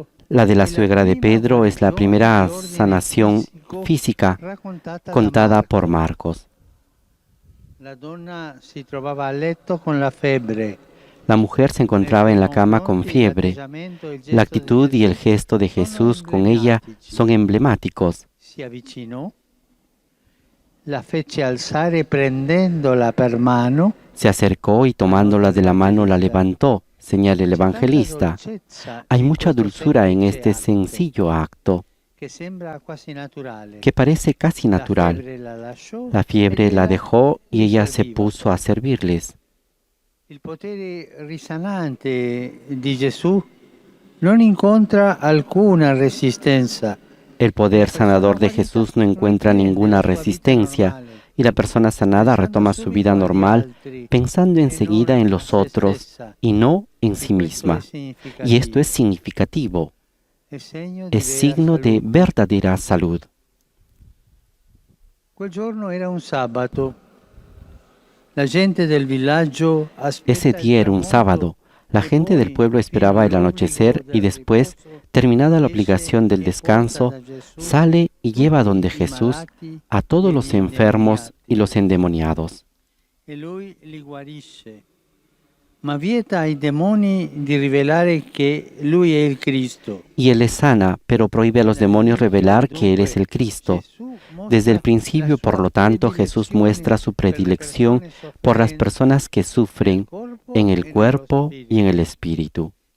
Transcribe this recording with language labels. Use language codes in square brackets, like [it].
[es] La de la suegra de Pedro es la primera sanación física contada por Marcos. [it] La donna si trovava a letto con la febbre. [es] La mujer se encontraba en la cama con fiebre. La actitud y el gesto de Jesús con ella son emblemáticos. [it] Si avvicinò, la fece alzare prendendola per mano. [es] Se acercó y tomándola de la mano la levantó, señala el evangelista. Hay mucha dulzura en este sencillo acto, que parece casi natural. La fiebre la dejó y ella se puso a servirles. [it] Il potere risanante di Gesù non incontra alcuna resistenza. [es] El poder sanador de Jesús no encuentra ninguna resistencia y la persona sanada retoma su vida normal pensando enseguida en los otros y no en sí misma. Y esto es significativo. Es signo de verdadera salud. [it] Quel giorno era un sabato. La gente del villaggio [es] Ese día era un sábado. La gente del pueblo esperaba el anochecer y después, terminada la obligación del descanso, sale y lleva donde Jesús a todos los enfermos y los endemoniados. [it] E lui li guarisce, ma vieta ai demoni di rivelare che lui è il Cristo. [es] Y Él les sana, pero prohíbe a los demonios revelar que Él es el Cristo. Desde el principio, por lo tanto, Jesús muestra su predilección por las personas que sufren en el cuerpo y en el espíritu.